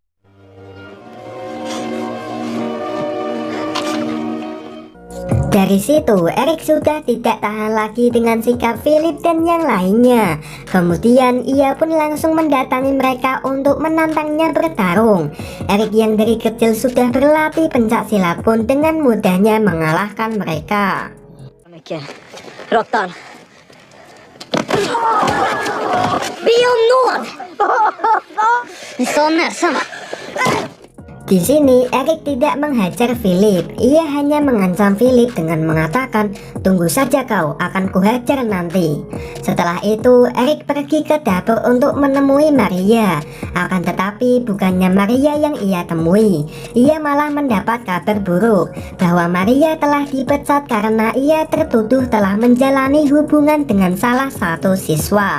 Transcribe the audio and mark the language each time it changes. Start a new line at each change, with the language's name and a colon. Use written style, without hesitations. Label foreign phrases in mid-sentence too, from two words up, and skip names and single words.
Indonesian: Dari situ, Erik sudah tidak tahan lagi dengan sikap Philip dan yang lainnya. Kemudian ia pun langsung mendatangi mereka untuk menantangnya bertarung. Erik yang dari kecil sudah berlatih pencak silat pun dengan mudahnya mengalahkan mereka.
Swedish: Råttan. Be om nåd! Ni sa näsan.
Indonesian: Di sini Erik tidak menghajar Philip, ia hanya mengancam Philip dengan mengatakan, "Tunggu saja kau, akan kuhajar nanti." Setelah itu Erik pergi ke dapur untuk menemui Maria. Akan tetapi bukannya Maria yang ia temui, ia malah mendapat kabar buruk bahwa Maria telah dipecat karena ia tertuduh telah menjalani hubungan dengan salah satu siswa.